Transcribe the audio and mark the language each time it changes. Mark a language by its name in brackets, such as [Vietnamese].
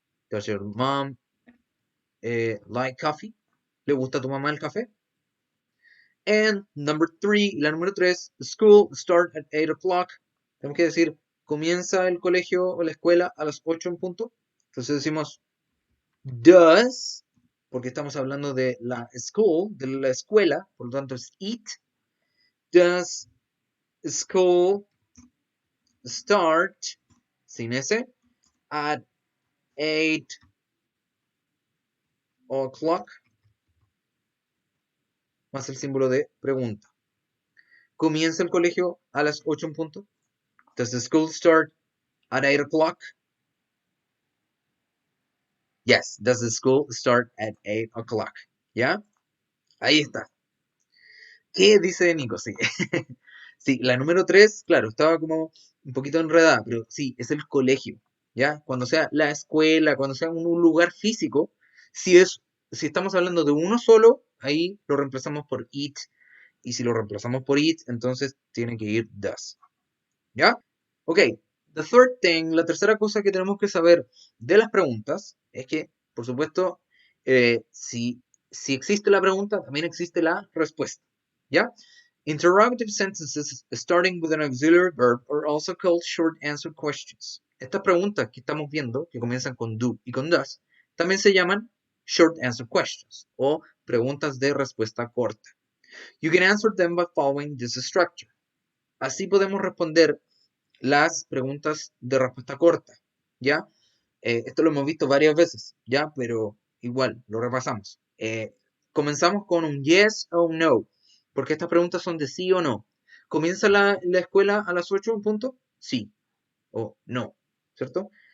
[English] Does your mom like coffee? [Spanish] ¿Le gusta a tu mamá el café? [English] And number 3, [Spanish] la número 3, [English] school start at 8 o'clock. [Spanish] Tenemos que decir, comienza el colegio o la escuela a las 8 en punto. Entonces decimos, does, porque estamos hablando de la school, de la escuela, por lo tanto es it. [English] Does school start, [Spanish] sin S, [English] at 8 o'clock, [Spanish] más el símbolo de pregunta. ¿Comienza el colegio a las 8 en punto? [English] Does the school start at 8 o'clock? Yes, does the school start at 8 o'clock? [Spanish] ¿Ya? Ahí está. ¿Qué dice Nico? Sí. Sí, la número 3, claro, estaba como un poquito enredada, pero sí, es el colegio. ¿Ya? Cuando sea la escuela, cuando sea un lugar físico, si estamos hablando de uno solo, ahí lo reemplazamos por it. Y si lo reemplazamos por it, entonces tiene que ir does. ¿Ya? [English] Ok, the third thing, [Spanish] la tercera cosa que tenemos que saber de las preguntas es que, por supuesto, si Si existe la pregunta, también existe la respuesta. ¿Ya? [English] Interrogative sentences starting with an auxiliary verb are also called short answer questions. [Spanish] Estas preguntas que estamos viendo, que comienzan con do y con does, también se llaman [English] short answer questions [Spanish] o preguntas de respuesta corta. [English] You can answer them by following this structure. [Spanish] Así podemos responder las preguntas de respuesta corta, ¿ya? Esto lo hemos visto varias veces, ¿ya? Pero igual, lo repasamos. Comenzamos con un yes o un no, porque estas preguntas son de sí o no. ¿Comienza la escuela a las 8 en punto? Sí o no, ¿cierto?